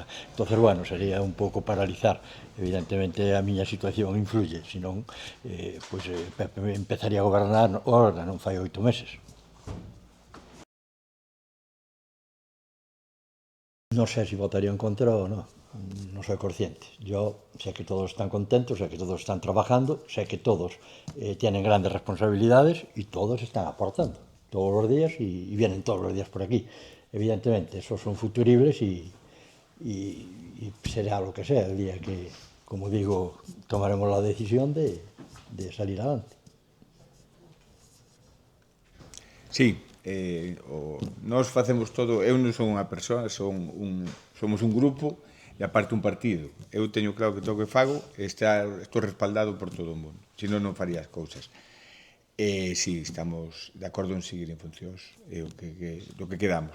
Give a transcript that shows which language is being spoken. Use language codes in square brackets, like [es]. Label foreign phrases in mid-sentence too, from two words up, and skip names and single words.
[gl] Entonces, bueno, sería un pouco paralizar. Evidentemente, a miña situación influye, senón, pois Pepe empezaría a gobernar ahora, non fai 8 meses. Non sei se votaría en contra ou non, [es] non soy consciente. Yo sé que todos están contentos, sé que todos están trabajando, sé que todos tienen grandes responsabilidades y todos están aportando todos los días y vienen todos los días por aquí. Evidentemente, esos son futuribles y será lo que sea el día que, como digo, tomaremos la decisión de salir adelante. Sí, [gl] nós facemos todo, eu non son unha persoa, somos un grupo e aparte un partido. Eu teño claro que todo o que fago estou respaldado por todo o mundo, senón non faría as cousas. Si, estamos de acordo en seguir en funcións, do que quedamos.